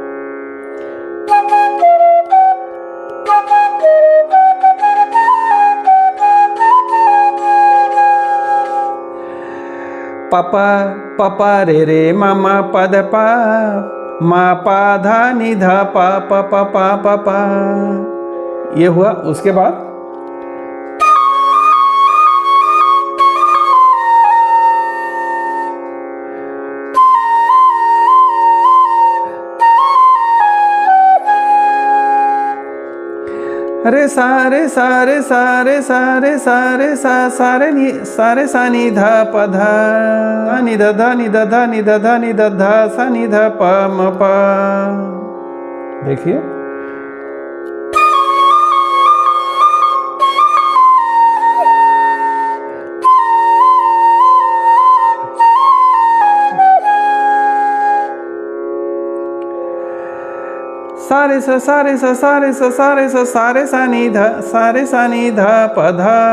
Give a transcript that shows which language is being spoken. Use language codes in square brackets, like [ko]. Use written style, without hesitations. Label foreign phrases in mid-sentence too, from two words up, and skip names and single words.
[hi] पापा पापा रे रे मामा प ध प मा पा धा नि ध प प प प प प। ये हुआ। उसके बाद रे सारे सारे सारे सारे सारे सा सारे नी सारे सा नि ध प ध नि ध ध नि ध ध नि ध ध नि ध ध सा नि ध प म प। देखिए, सारे सा सारे सा सारे सा सारे सा सारे सा नि ध सारे सा नि ध प ध